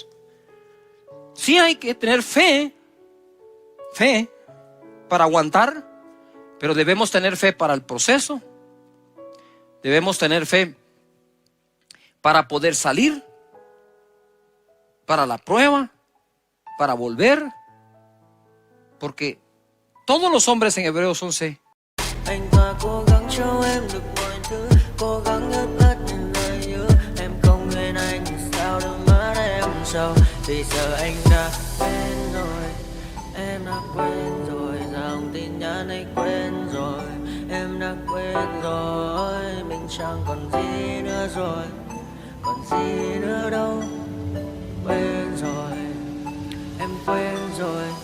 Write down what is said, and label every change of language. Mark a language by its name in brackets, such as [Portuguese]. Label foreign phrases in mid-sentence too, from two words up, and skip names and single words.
[Spanish] Sí, hay que tener fe para aguantar, pero debemos tener fe para el proceso. Debemos tener fe para poder salir, para la prueba, para volver, porque todos los hombres en Hebreos 11 [Vietnamese] anh ta cố gắng cho em được mọi thứ, cố gắng ướp hết những lời hứa. Em không quên anh thì sao đôi mắt em sầu, vì giờ anh đã quên rồi, em đã quên rồi, dòng tin nhắn anh quên rồi, em đã quên rồi, mình chẳng còn gì nữa rồi, còn gì nữa đâu, quên rồi, em quên rồi.